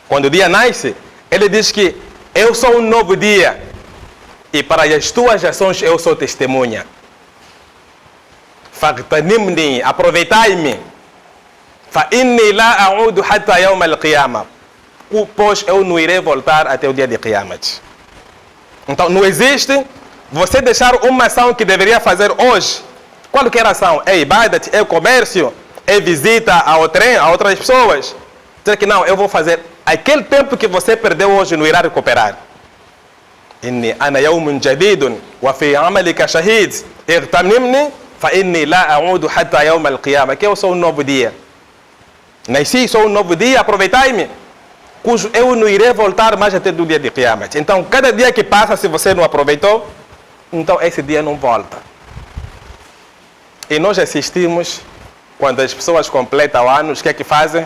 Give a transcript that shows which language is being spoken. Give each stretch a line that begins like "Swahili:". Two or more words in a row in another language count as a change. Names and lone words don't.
Portuguese: Quando o dia nasce, ele diz que eu sou um novo dia e para as tuas ações eu sou testemunha. Fagtanimni, aproveitai-me.
Arabic: فإني لا أعود حتى يوم القيامة.
Portuguese: Pois eu não irei voltar até o dia de Qiyamat. Então não existe você deixar uma ação que deveria fazer hoje. Qualquer ação, é ibadat, é comércio, é visita ao trem, a outras pessoas. Dizer que não, eu vou fazer. Aquele tempo que você perdeu hoje não irá recuperar.
Arabic: إني أنا يوم جديد وفي عملك شهيد. اغتنمني فإني لا أعود حتى يوم القيامة.
Portuguese: Que eu sou um novo dia. Nasci, sou um novo dia, aproveitai-me. Cujo eu não irei voltar mais até do dia de Qiyamat. Então, cada dia que passa, se você não aproveitou, então esse dia não volta. E nós assistimos, quando as pessoas completam anos, o que é que fazem?